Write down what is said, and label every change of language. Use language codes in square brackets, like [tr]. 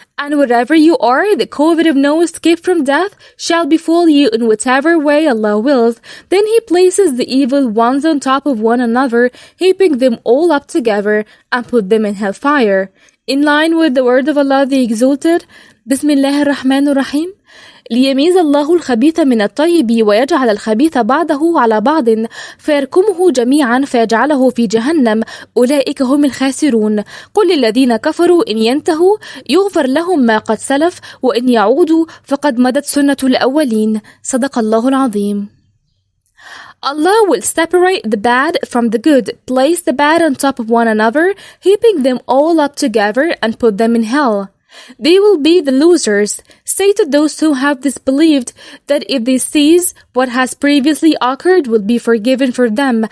[en] And wherever you are, the covet of no escape from death shall befall you in whatever way Allah wills. Then He places the evil ones on top of one another, heaping them all up together, and put them in hellfire. In line with the word of Allah the Exalted, Bismillah ar-Rahman ar-Rahim. [ar] ليميز الله الخبيث من الطيب ويجعل الخبيث بعضه على بعض فيركمه جميعا فيجعله في جهنم أولئك هم الخاسرون قل للذين كفروا إن ينتهوا يغفر لهم ما قد سلف وإن يعودوا فقد مدت سنة الأولين صدق الله العظيم. [en] Allah will separate the bad from the good, place the bad on top of one another, heaping them all up together and put them in hell. They will be the losers. Say to those who have disbelieved that if they cease, what has previously occurred will be forgiven for them.